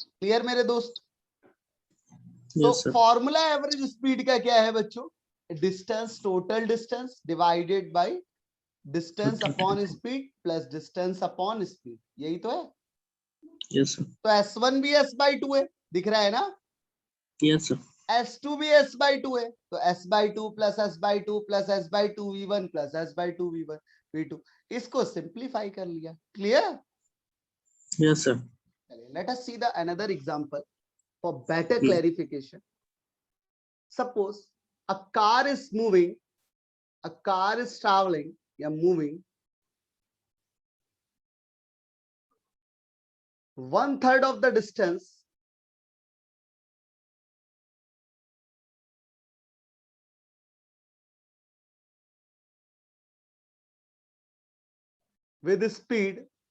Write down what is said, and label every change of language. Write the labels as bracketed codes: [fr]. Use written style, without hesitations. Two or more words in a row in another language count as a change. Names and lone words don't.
[hi] क्लियर मेरे दोस्त? तो [en] Yes, sir. formula average speed [hi] का क्या है बच्चों? [en] distance, total distance divided by distance upon speed plus distance upon speed, [hi] यही तो है। [en] Yes, sir. [hi] तो s1 भी [en] s by 2 [hi] है, दिख रहा है ना। [en] Yes, sir. s2 भी s by 2 है, तो s by 2 plus s by 2 plus s by 2 v1 plus s by 2 v1 v2, [hi] इसको सिंप्लीफाई कर लिया। क्लियर? [en] Yes, sir. Let us see the another example for better Hmm. clarification. Suppose a car is moving, a car is traveling, yeah, moving 1/3 of the distance with speed